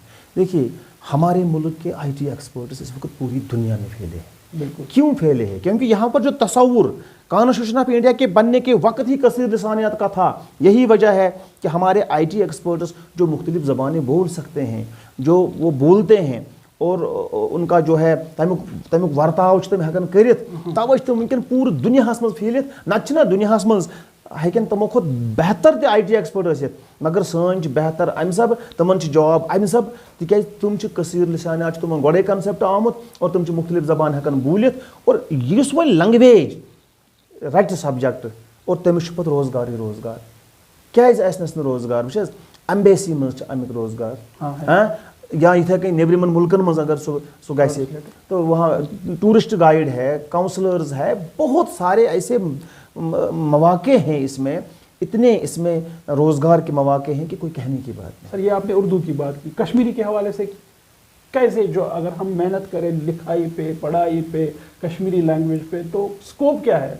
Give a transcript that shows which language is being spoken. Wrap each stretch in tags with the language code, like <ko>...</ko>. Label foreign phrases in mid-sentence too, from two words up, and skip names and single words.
<ur>دیکھیے ہمارے ملک کے</ur> <en>IT experts</en> <ur>اس وقت پوری دنیا میں پھیلے ہیں. بالکل. کیوں پھیلے ہیں؟ کیونکہ یہاں پر جو تصور کانسٹیٹیوشن آف انڈیا کے بننے کے وقت ہی کثیر لسانیت کا تھا. یہی وجہ ہے کہ ہمارے</ur> <en>IT experts</en> <ur>جو مختلف زبانیں بول سکتے ہیں, جو وہ بولتے ہیں, اور ان کا جو ہے</ur> <ks>تمیک ورتاو تم ہیکن کرت, توے تم ونکن پور دنیا مز پھیلت. نہ دنیا مز ہیکن تمو کھت بہتر تہ</ks> <en>IT expert</en> <ks>ٲسِتھ, مگر سٲنۍ چھِ بہتر امہِ سب تمن چھِ جاب امہِ سب, تِکیازِ تم چھِ کثیر لسانیات چھِ تمن گۄڈے کنسیپٹ آمُت اور تم چھِ مختلف زبان ہیکن بوٗلِتھ. اور یُس وۄنۍ لنگویج رٹہِ سبجیکٹ اور تٔمِس چھُ پتہٕ روزگارٕے روزگار. کیازِ آسنس نہٕ روزگار؟ وٕچھ حظ ایمبیسی منٛز چھِ امیُک روزگار, یا یِتھے کٔنۍ نیبرِمن ملکن منٛز اگر سُہ گژھِ</ks> <ur>تو وہاں</ur> <en>tourist guide</en> <ur>ہے, کاؤنسلرز ہے, بہت سارے ایسے مواقع ہیں اس میں, اتنے اس میں روزگار کے مواقع ہیں کہ کوئی کہنے کی بات نہیں. سر یہ آپ نے اردو کی بات کی, کشمیری کے حوالے سے کیسے, جو اگر ہم محنت کریں لکھائی پہ, پڑھائی پہ, کشمیری لینگویج پہ, تو اسکوپ کیا ہے؟</ur>